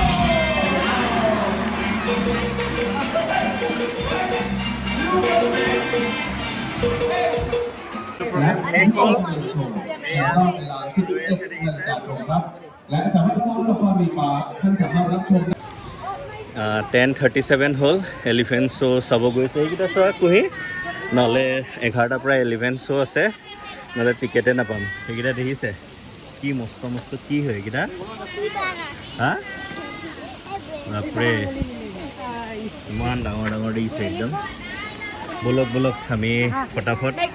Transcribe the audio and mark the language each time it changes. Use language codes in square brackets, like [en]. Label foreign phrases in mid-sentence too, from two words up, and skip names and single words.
[th] และแข่งขันโชว์ในรอบเวลา 11 นาฬิกาตรงครับและสำหรับผู้ชมมีปาท่านสามารถรับชม [as] 10:37 হ'ল এলিফেণ্ট শ্ব' চাব গৈছে এইকেইটা চোৱা কুহি নহ'লে 11টাৰ পৰা এলিফেণ্ট শ্ব' আছে নহ'লে টিকেটে নাপাম সেইকেইটা দেখিছে কি মস্ত মস্ত কি হয় এইকেইটা হা বাপৰে ইমান ডাঙৰ ডাঙৰ দেখিছে একদম বলক বলক আমি ফটাফট